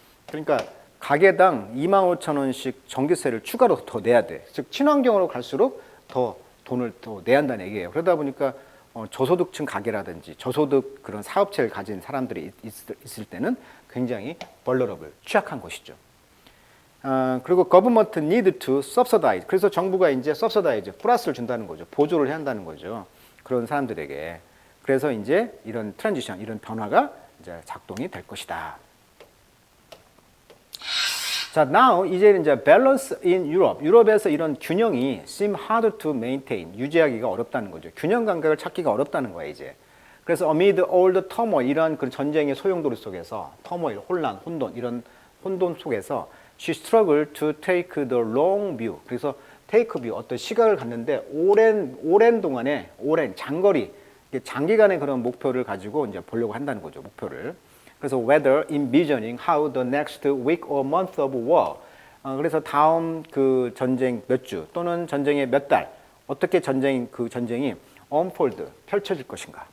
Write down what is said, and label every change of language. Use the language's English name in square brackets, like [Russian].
[Korean] 그러니까 가게당 2만 5천 원씩 전기세를 추가로 더 내야 돼. 즉 친환경으로 갈수록 더 돈을 더 내야 한다는 얘기예요. 그러다 보니까 저소득층 가게라든지 저소득 그런 사업체를 가진 사람들이 있을 때는 굉장히 [English] vulnerable, [Korean] 취약한 것이죠. [English] 그리고 government need to subsidize. [Korean] 그래서 정부가 이제 subsidize, 플러스를 준다는 거죠. 보조를 해야 한다는 거죠. 그런 사람들에게. 그래서 이제 이런 트랜지션, 이런 변화가 이제 작동이 될 것이다. 자, now 이제는 이제 [English] balance in Europe. [Korean] 유럽에서 이런 균형이 [English] seem hard to maintain. [Korean] 유지하기가 어렵다는 거죠. 균형 감각을 찾기가 어렵다는 거예요, 이제. [English] 그래서 amid all the turmoil, [Korean] 이런 그 전쟁의 소용돌이 속에서 [English] turmoil, [Korean] 혼란, 혼돈, 이런 혼돈 속에서 [English] she struggled to take the long view. [Korean] 그래서 take view, 어떤 시각을 갖는데 오랜 동안에 장거리, 장기간의 그런 목표를 가지고 이제 보려고 한다는 거죠. 목표를. 그래서 [English] whether envisioning how the next week or month of war. [Korean] 그래서 다음 그 전쟁 몇 주 또는 전쟁의 몇 달 어떻게 전쟁이 unfold 펼쳐질 것인가.